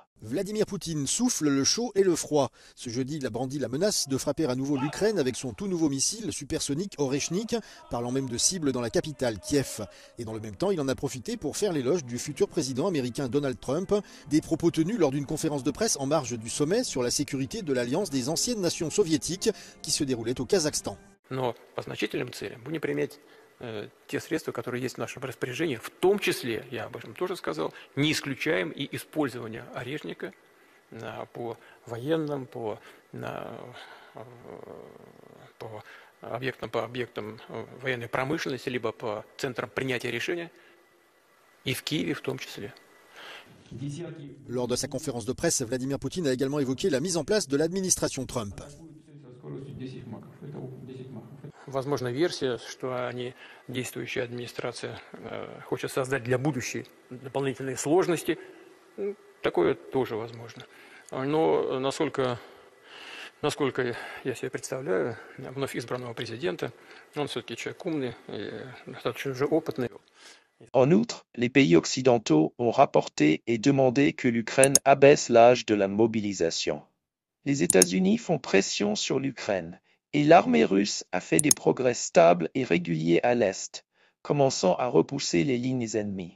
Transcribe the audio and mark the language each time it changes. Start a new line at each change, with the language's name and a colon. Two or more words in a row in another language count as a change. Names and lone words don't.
French: Vladimir Poutine souffle le chaud et le froid. Ce jeudi, il a brandi la menace de frapper à nouveau l'Ukraine avec son tout nouveau missile supersonique Oreshnik, parlant même de cible dans la capitale, Kiev. Et dans le même temps, il en a profité pour faire l'éloge du futur président américain Donald Trump, des propos tenus lors d'une conférence de presse en marge du sommet sur la sécurité de l'Alliance des anciennes nations soviétiques qui se déroulait au Kazakhstan.
Russian: Но по значительным целям будем применять те средства, которые есть в нашем распоряжении, в том числе, я об этом тоже сказал, не исключаем и использование орешника по военным, по объектам военной промышленности, либо по центрам принятия решения, и в Киеве в том числе.
French: Lors de sa conférence de presse, Vladimir Poutine a également évoqué la mise en place de l'administration Trump.
Russian: Возможна версия, что они, действующая администрация, хочет создать для будущей дополнительные сложности. Такое тоже возможно. Но насколько я себе представляю, вновь избранного президента, он все-таки человек умный и достаточно уже опытный.
French: En outre, les pays occidentaux ont rapporté et demandé que l'Ukraine abaisse l'âge de la mobilisation. Les États-Unis font pression sur l'Ukraine et l'armée russe a fait des progrès stables et réguliers à l'Est, commençant à repousser les lignes ennemies.